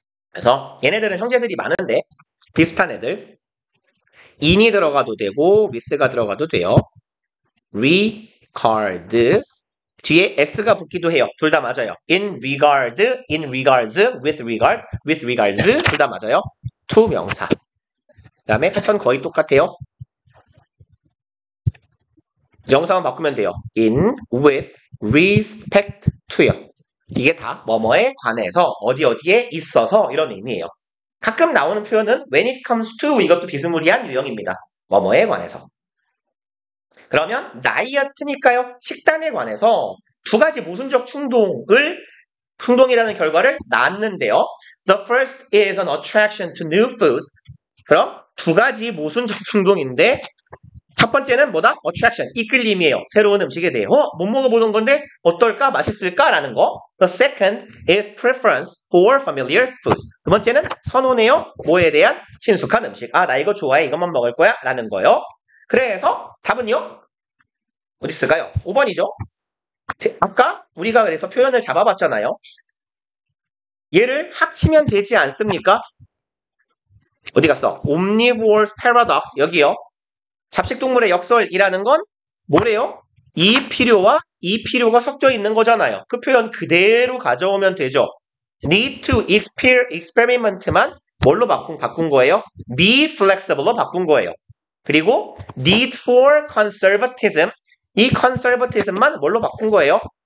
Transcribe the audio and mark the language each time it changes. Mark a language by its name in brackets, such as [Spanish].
[Korean] 그래서 얘네들은 형제들이 많은데 비슷한 애들 in이 들어가도 되고 with가 들어가도 돼요. regard 뒤에 s가 붙기도 해요. 둘 다 맞아요. [English] in regard, in regards, with regards [Korean] 둘 다 맞아요. to 명사. 그 다음에 패턴 거의 똑같아요. 명사만 바꾸면 돼요. [English] in, with, respect to요. [Korean] 이게 다 뭐뭐에 관해서 어디에 있어서 이런 의미예요. 가끔 나오는 표현은 [English] when it comes to [Korean] 이것도 비스무리한 유형입니다. 뭐뭐에 관해서. 그러면 다이어트니까요. 식단에 관해서 두 가지 모순적 충동이라는 결과를 낳았는데요. [English] The first is an attraction to new foods. [Korean] 그럼 두 가지 모순적 충동인데 첫 번째는 뭐다? attraction, 이끌림이에요. 새로운 음식에 대해 못 먹어보는 건데 어떨까? 맛있을까? 라는 거. [English] The second is preference for familiar foods. [Korean] 두 번째는 선호네요. 뭐에 대한? 친숙한 음식. 아, 나 이거 좋아해. 이것만 먹을 거야. 라는 거요. 그래서 답은요? 어디 있을까요? 5번이죠. 아까 우리가 그래서 표현을 잡아봤잖아요. 얘를 합치면 되지 않습니까? 어디 갔어? [English] Omnivore's paradox [Korean] 여기요. 잡식동물의 역설이라는 건 뭐래요? 이 필요가 섞여 있는 거잖아요. 그 표현 그대로 가져오면 되죠. [English] need to experiment [Korean] 만 뭘로 바꾼 거예요? [English] be flexible [Korean] 로 바꾼 거예요. 그리고 [English] need for conservatism [Korean] 이 conservatism만 뭘로 바꾼 거예요?